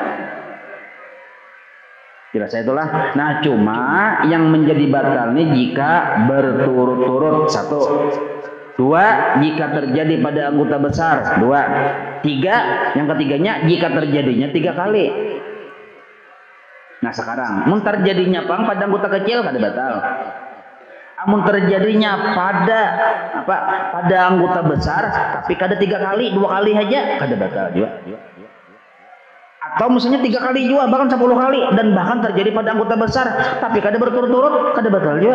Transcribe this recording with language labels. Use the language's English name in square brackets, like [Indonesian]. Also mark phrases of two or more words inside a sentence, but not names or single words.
[Indonesian] Jelas itulah. Nah cuma yang menjadi batal ini jika berturut-turut 1. 2, jika terjadi pada anggota besar. 2, 3, yang ketiganya jika terjadinya 3 kali. Nah sekarang, [Banjar] mun terjadinya pada anggota kecil kada batal. Amun terjadinya pada anggota besar, tapi kada 3 kali, 2 kali aja kada batal juga. [Indonesian] Atau misalnya 3 kali juga, bahkan 10 kali, dan bahkan terjadi pada anggota besar, tapi kada berturut-turut, kada batal juga.